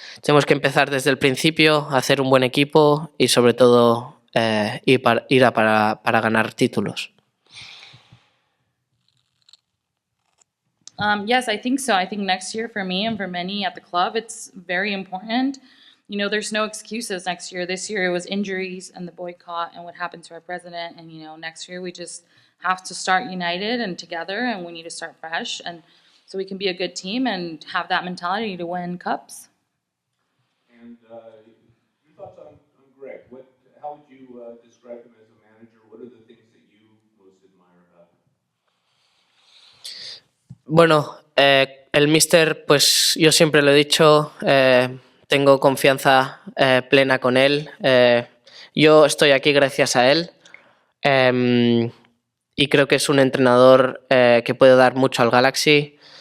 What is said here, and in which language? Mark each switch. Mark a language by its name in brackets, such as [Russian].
[Spanish] Tenemos que empezar desde el principio, hacer un buen equipo y sobre todo ir para ganar títulos. [English] Yes, I think so. I think next year for me and for many at the club, it's very important. You know, there's no excuses next year. This year it was injuries and the boycott and what happened to our president. And, you know, next year we just have to start united and together, and we need to start fresh, and so we can be a good team and have that mentality to win cups. And your thoughts on Greg? How would you describe him as a manager? What are the things that you most admire about him? [Spanish] Bueno, el míster, pues yo siempre lo he dicho, tengo confianza plena con él. Yo estoy aquí gracias a él y creo que es un entrenador que puede dar mucho al Galaxy.